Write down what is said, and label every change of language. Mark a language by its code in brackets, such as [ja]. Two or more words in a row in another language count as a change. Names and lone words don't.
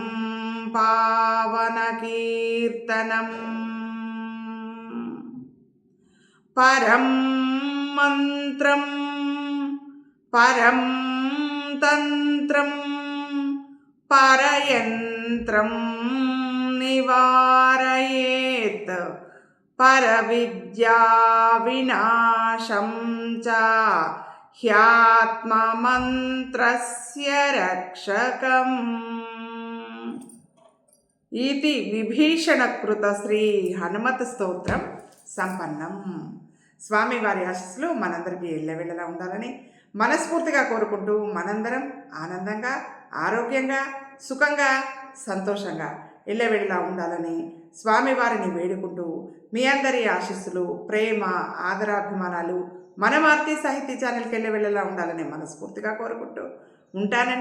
[sa] पावनकीर्तनम् परं मन्त्रं परं तन्त्रं परयन्त्रं निवारयेत् परविद्या विनाशं च ह्यात्ममन्त्रस्य रक्षकम् इति విభీషణకృత శ్రీ హనుమత్ స్తోత్రం సంపన్నం. [te] స్వామివారి ఆశీస్సులు మనందరికీ ఎల్లవెళ్ళలా ఉండాలని మనస్ఫూర్తిగా కోరుకుంటూ మనందరం ఆనందంగా ఆరోగ్యంగా సుఖంగా సంతోషంగా ఎల్లవెళ్ళలా ఉండాలని స్వామివారిని వేడుకుంటూ మీ అందరి ఆశీస్సులు ప్రేమ ఆదరాభిమానాలు మన మారుతి సాహితీ ఛానల్కి ఎల్లవెళ్ళలా ఉండాలని మనస్ఫూర్తిగా కోరుకుంటూ ఉంటానండి.